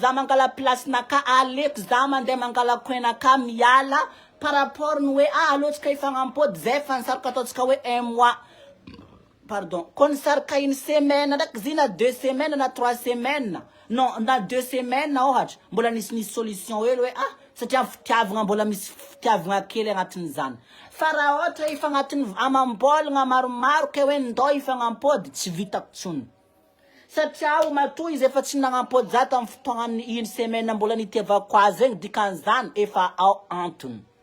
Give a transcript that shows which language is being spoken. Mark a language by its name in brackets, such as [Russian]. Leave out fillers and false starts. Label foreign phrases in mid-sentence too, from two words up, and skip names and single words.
[Malagasy] za mangala place naka aleko za mandeha mangala koinaka miala [French] par rapport [Malagasy] ny hoe alotsika ifagnampody zay fa nisaraka ataotsika hoe 1 [French] mois pardon [Malagasy] kon nisaraka [French] une semaine [Malagasy] ndraiky zy na [French] 2 semaines [Malagasy] na [French] 3 semaines [Malagasy] non na [French] 2 semaines [Malagasy] ohatra mbola nisy solution hely hoe satria fitiavagna mbola misy fitiavagna kely agnatin'izany fa raha ohatra ifa agnatin'ny amam-bolagna maromaro ke hoe ndao ifagnampody tsy vitako tsony satria matoa izy efa tsy nagnampody za tamin'ny fotoagna amin'ny 1 semaine mbola nitiavako azy zegny dikan'izany efa ao antony